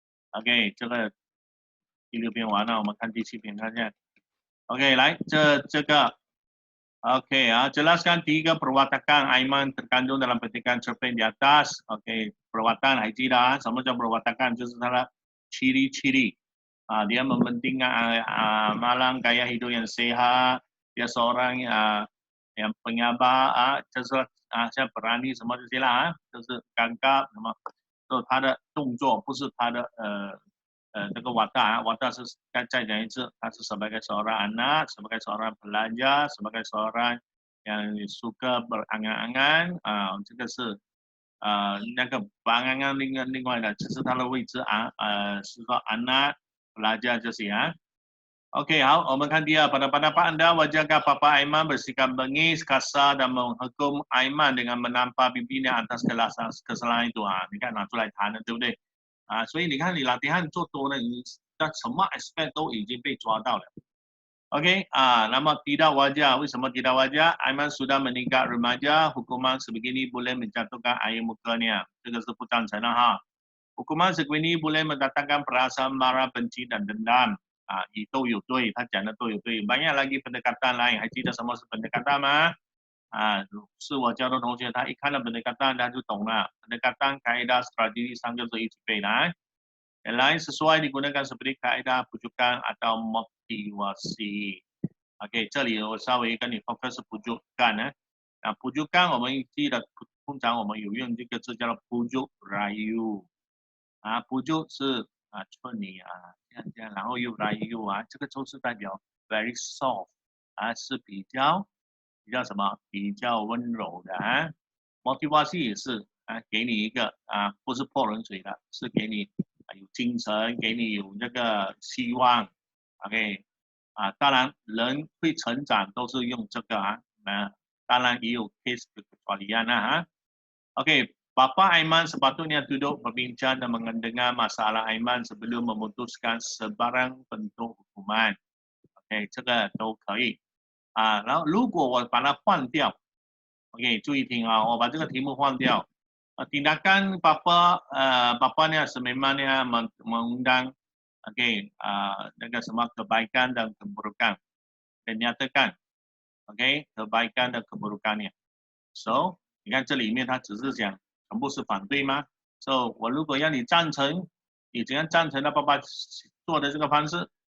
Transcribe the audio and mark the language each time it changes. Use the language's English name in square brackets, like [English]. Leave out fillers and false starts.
[Chinese] OK， 这个第6篇完了，我们看第7篇，看一下。 [Malay] OK， [Chinese] 来这个 [Malay] OK jelaskan [Chinese] 第一个 [Malay] perwatakan Aiman terkandung dalam petikan cerpen di atas。 [Chinese] OK， perwatakan 还记得什么叫 perwatakan？ 就是它的 ciri-ciri。 [Malay] dia mementingkan amalan gaya hidup yang sehat, dia seorang yang penyabar, [Chinese] 就是像 [Malay] berani [Chinese] 什么这些啦就是 [Malay] gagap [Chinese] 什么，就他的动作不是他的这个 watak 是再讲一次，他是 [Malay] sebagai seorang anak, sebagai seorang pelajar, sebagai seorang yang suka berangan-angan [Chinese] 这个是那个 berangan-angan 另外的，只是他的位置是说 anak pelajar 这些OK， 好，我们看第2。 [Malay] pada pendapat Anda, wajarkah Papa Aiman bersikap bengis, kasar dan menghukum Aiman dengan menampar pipinya atas kesalahan itu？ [Chinese] 你看拿出来谈了，对不对？所以你看你latihan做多了，你在什么 aspect 都已经被抓到了。 [Malay] OK， 那么tidak wajar， [Chinese] 为什么 [Malay] tidak wajar？ Aiman sudah meningkat remaja， hukuman sebegini boleh menjatuhkan air mukanya， [Chinese] 这个是不赞成的 [Malay] hukuman segini boleh mendatangkan perasaan marah, benci dan dendam。 [Chinese] 都有对，他讲的都有对。 [Malay] banyak lagi pendekatan lain， [Chinese] 还记得什么是 [Malay] pendekatan吗？ [Chinese] 是我教的同学，他一看到pendekatan他就懂了。 [Malay] pendekatan kaedah strategi [Chinese] 3个字一起背来。 [Malay] yang lain sesuai digunakan seperti kaedah pujukan atau motivasi。 [Chinese] OK， 这里我稍微跟你 focus 是 pujukan pujukan 我们记得通常我们有用这个字叫做 pujuk rayu。 pujuk 是劝你这样，然后又来又这个就是代表 very soft 是比较什么？比较温柔的motivasi 也是给你一个不是泼冷水的，是给你有精神，给你有那个希望 [Malay] ，OK， 当然人会成长都是用这个当然也有 case kecualian OK, Bapa Aiman sepatutnya duduk berbincang dan mendengar masalah Aiman sebelum memutuskan sebarang bentuk hukuman. [Chinese] OK， 这个都可以然后如果我把它换掉 ，OK， 注意听我把这个题目换掉。 [Malay] tindakan bapanya sememangnya mengundang [Chinese] 那个什么 [Malay] kebaikan dan keburukan dan nyatakan [Chinese] OK [Malay] kebaikan dan keburukannya [Chinese] so 你看这里面他只是讲全部是反对吗 so 我如果要你赞成你怎样赞成他爸爸做的这个方式